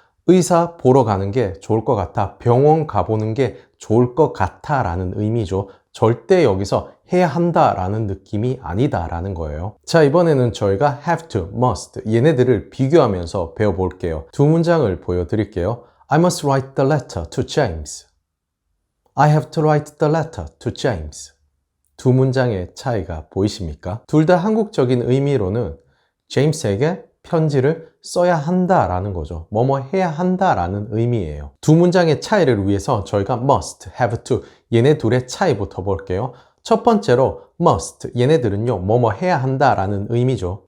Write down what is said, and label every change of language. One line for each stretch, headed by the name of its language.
Korean: 의사 보러 가는 게 좋을 것 같아. 병원 가보는 게 좋을 것 같아 라는 의미죠. 절대 여기서 해야 한다 라는 느낌이 아니다 라는 거예요. 자, 이번에는 저희가 have to, must 얘네들을 비교하면서 배워볼게요. 두 문장을 보여드릴게요.
English: I must write the letter to James. I have to write the letter to James.
Korean: 두 문장의 차이가 보이십니까? 둘 다 한국적인 의미로는 제임스에게 편지를 써야 한다라는 거죠. 뭐뭐 해야 한다라는 의미예요. 두 문장의 차이를 위해서 저희가 must, have to 얘네 둘의 차이부터 볼게요. 첫 번째로 must 얘네들은요 뭐뭐 해야 한다라는 의미죠.